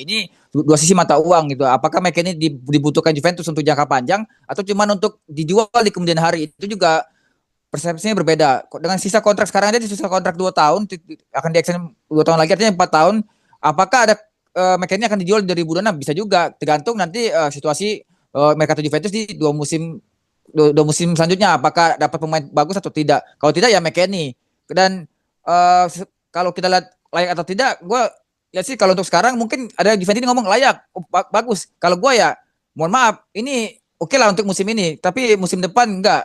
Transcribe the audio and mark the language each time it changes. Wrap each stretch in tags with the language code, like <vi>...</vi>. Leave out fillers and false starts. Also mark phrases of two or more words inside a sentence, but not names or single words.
<id>Ini dua sisi mata uang gitu. Apakah McKennie dibutuhkan Juventus untuk jangka panjang atau cuman untuk dijual di kemudian hari? Itu juga persepsinya berbeda. Dengan sisa kontrak sekarang aja, di sisa kontrak 2 tahun akan di-extend 2 tahun lagi, artinya 4 tahun. Apakah ada McKennie akan dijual di 2026? Bisa juga, tergantung nanti situasi mercato Juventus di 2 musim selanjutnya, apakah dapat pemain bagus atau tidak. Kalau tidak ya McKennie. Dan kalau kita lihat layak atau tidak, gue ya sih kalau untuk sekarang mungkin ada Juventus ini ngomong layak, bagus. Kalau gue ya mohon maaf, ini oke lah untuk musim ini, tapi musim depan enggak.</id>